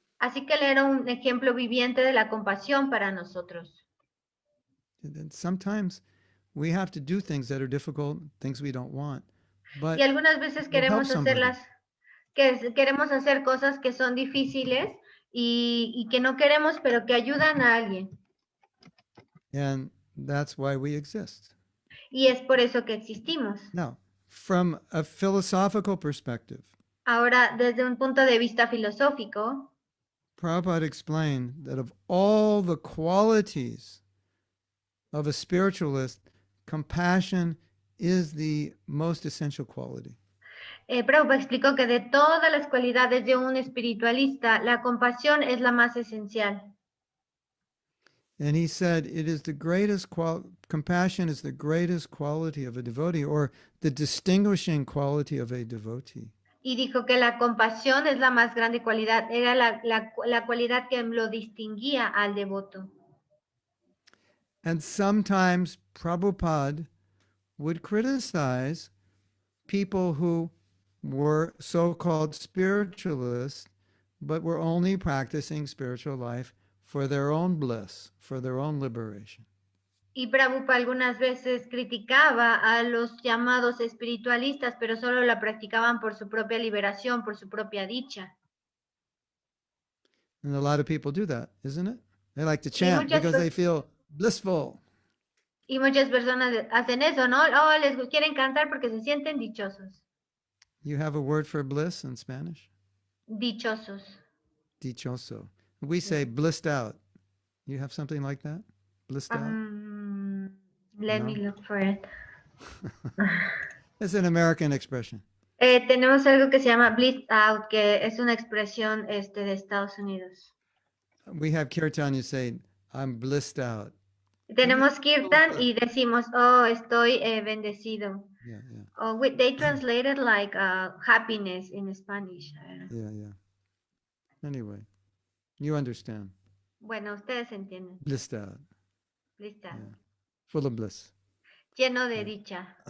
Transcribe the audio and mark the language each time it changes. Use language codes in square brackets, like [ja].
[es] Así que él era un ejemplo viviente de la compasión para nosotros. [en] And then sometimes we have to do things that are difficult, things we don't want. But [es] y algunas veces queremos hacer cosas que son difíciles y que no queremos, pero que ayudan a alguien. [en] And that's why we exist. [es] Y es por eso que existimos. [en] Now, from a philosophical perspective, [es] ahora, desde un punto de vista filosófico, [en] Prabhupada explained that of all the qualities of a spiritualist, compassion is the most essential quality. [es] Prabhupada explicó que de todas las cualidades de un espiritualista, la compasión es la más esencial. [en] And he said, it is the greatest compassion is the greatest quality of a devotee, or the distinguishing quality of a devotee. [es] Y dijo que la compasión es la más grande cualidad, era la cualidad que lo distinguía al devoto. [en] And sometimes Prabhupada would criticize people who were so-called spiritualists, but were only practicing spiritual life for their own bliss, for their own liberation. [es] Y Prabhupada algunas veces criticaba a los llamados espiritualistas, pero solo la practicaban por su propia liberación, por su propia dicha. [en] And a lot of people do that, isn't it? They like to [es] Y [en] chant [es] muchas [en] because they feel blissful. [es] Y muchas personas hacen eso, ¿no? Oh, les quieren cantar porque se sienten dichosos. [en] You have a word for bliss in Spanish? [es] Dichosos. [en] Dichoso. We say blissed out. You have something like that? Blissed out? Let [es] No? [en] me look for it. It's an American expression. [es] Tenemos algo que se llama blissed out, que es una expresión de Estados Unidos. [en] We have kirtan, you say, I'm blissed out. [es] Tenemos kirtan y decimos, oh, estoy bendecido. [en] Yeah, yeah, Oh, they translated like happiness in Spanish. yeah. Anyway, you understand. [es] Bueno, ustedes entienden. [en] Blissed out. Blissed out. Yeah. Full of bliss. [es] Lleno de dicha.